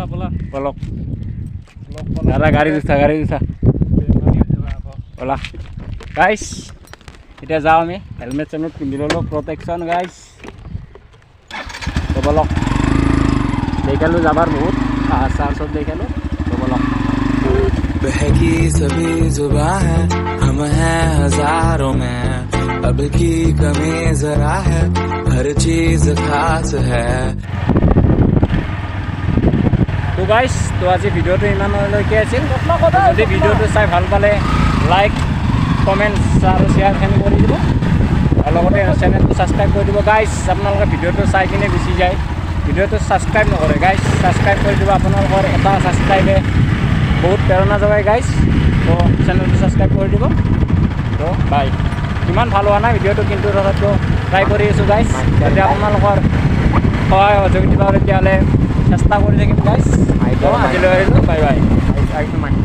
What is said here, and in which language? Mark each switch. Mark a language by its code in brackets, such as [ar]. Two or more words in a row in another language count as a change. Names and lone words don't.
[as] বলক দাদা গাড়ী উঠা বলা গাইছ এতিয়া যাওঁ আমি হেলমেট চেলমেট পিন্ধি ল'লোঁ প্ৰটেকশ্যন গাইছ তো বলক দেখালোঁ যাবাৰ বহুত চাৰ চব দেখালোঁ তো বলক [hi] बहकी सभी जुबां है हम हैं हजारों में अब की कमी जरा है हर चीज खास है [as] তো গাইছ তো আজি ভিডিঅ'টো ইমানলৈকে আছিল যদি ভিডিঅ'টো চাই ভাল পালে [en] like comments [as] আৰু শ্বেয়াৰখিনি কৰি দিব আৰু লগতে চেনেলটো ছাবস্ক্ৰাইব কৰি দিব গাইছ আপোনালোকে ভিডিঅ'টো চাই কিনে গুচি যায় ভিডিঅ'টো ছাবস্ক্ৰাইব নকৰে গাইছ ছাবস্ক্ৰাইব কৰি দিব আপোনালোকৰ এটা ছাবস্ক্ৰাইবে বহুত প্ৰেৰণা যোগায় গাইছ তো চেনেলটো ছাবস্ক্ৰাইব কৰি দিব তো বাই ইমান ভাল হোৱা নাই ভিডিঅ'টো কিন্তু তথাপিও ট্ৰাই কৰি আছোঁ গাইছ যাতে আপোনালোকৰ সহায় সহযোগিতা তেতিয়াহ'লে চেষ্টা কৰি থাকিম গাইছ আজিলৈ আহিলোঁ [en] bye bye